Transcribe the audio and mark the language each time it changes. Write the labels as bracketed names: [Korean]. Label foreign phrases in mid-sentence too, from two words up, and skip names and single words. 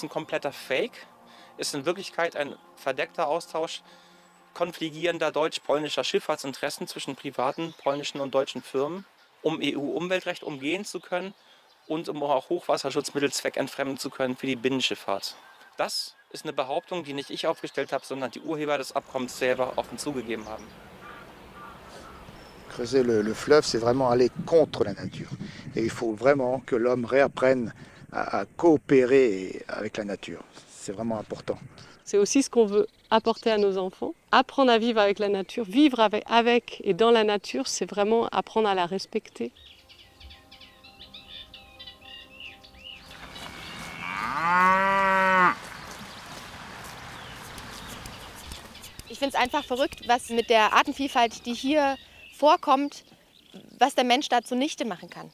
[German] ein kompletter Fake, ist in Wirklichkeit ein verdeckter Austausch konfligierender deutsch-polnischer Schifffahrtsinteressen zwischen privaten polnischen und deutschen Firmen, um EU-Umweltrecht umgehen zu können und um auch Hochwasserschutzmittel zweckentfremden zu können für die Binnenschifffahrt. Das ist eine Behauptung, die nicht ich aufgestellt habe, sondern die Urheber des Abkommens selber offen zugegeben haben. [French] Creuser le fleuve, c'est vraiment aller contre la nature. Et il faut vraiment que l'homme réapprenne à coopérer avec la nature. C'est vraiment important. C'est aussi ce qu'on veut apporter à nos enfants. Apprendre à vivre avec la nature, vivre avec et dans la nature, c'est vraiment apprendre à la respecter. [German] Ich finde es einfach verrückt, was mit der Artenvielfalt, die hier vorkommt, was der Mensch da zunichte machen kann.